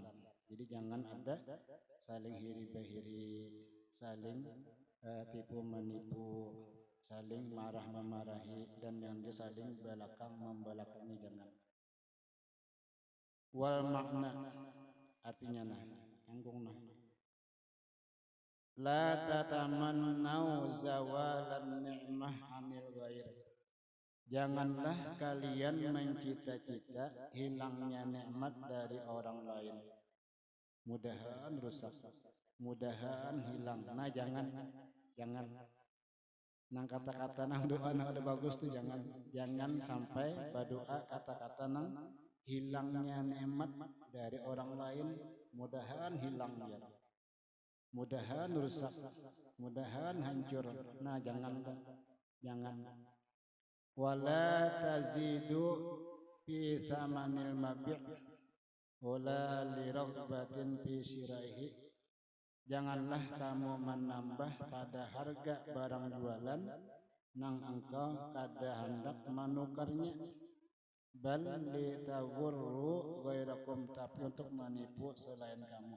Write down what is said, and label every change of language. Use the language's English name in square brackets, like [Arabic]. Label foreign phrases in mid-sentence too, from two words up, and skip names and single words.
[Indonesian] Jadi jangan ada saling hiri behiri, saling tipu menipu, saling marah memarahi, dan yang dia saling membelakangi, jangan. Wal makna, artinya tanggung [Arabic] لا تتمنوا زوال النعمة عن الغير, [Indonesian] janganlah kalian mencita-cita hilangnya nikmat dari orang lain. Mudahan rusak, mudahan hilang. [Banjar] Nah, jangan nang kata-kata nang doa nang ada bagus tuh, jangan sampai berdoa kata-kata nang hilangnya nikmat dari orang lain. [Indonesian] Mudahan hilang ya, mudahan rusak, mudahan hancur. Nah, jangan. [Arabic] ولا تزيدوا في ثمن المبيع ولا لرغبة في شرائه, [Indonesian] janganlah kamu menambah pada harga barang jualan nang engkau kada hendak menukarnya. [Arabic] بل لتغروا غيركم, [Indonesian] tapi untuk menipu selain kamu.